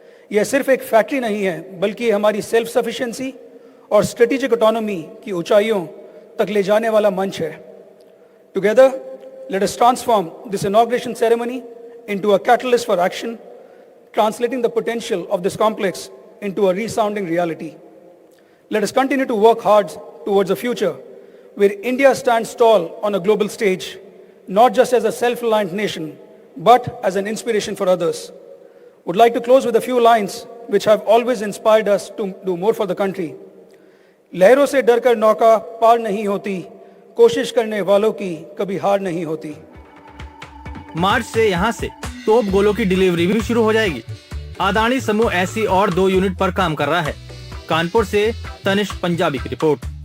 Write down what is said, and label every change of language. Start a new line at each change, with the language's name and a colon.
Hindi: यह सिर्फ एक फैक्ट्री नहीं है बल्कि हमारी सेल्फ सफिशिएंसी और स्ट्रेटेजिक ऑटोनॉमी की ऊंचाइयों तक ले जाने वाला मंच है।
English: Together let us transform this inauguration ceremony into a catalyst for action, translating the potential of this complex into a resounding reality. Let us continue to work hard towards a future where India stands tall on a global stage, not just as a self-reliant nation, but as an inspiration for others. Would like to close with a few lines which have always inspired us to do more for the country.
Hindi: लहरों से डरकर नौका पार नहीं होती, कोशिश करने वालों की कभी हार नहीं होती। मार्च से यहाँ से तोप गोलों की डिलीवरी भी शुरू हो जाएगी। अदानी समूह ऐसी और 2 यूनिट पर काम कर रहा है। कानपुर से तनिष्क पंजाबी की रिपोर्ट।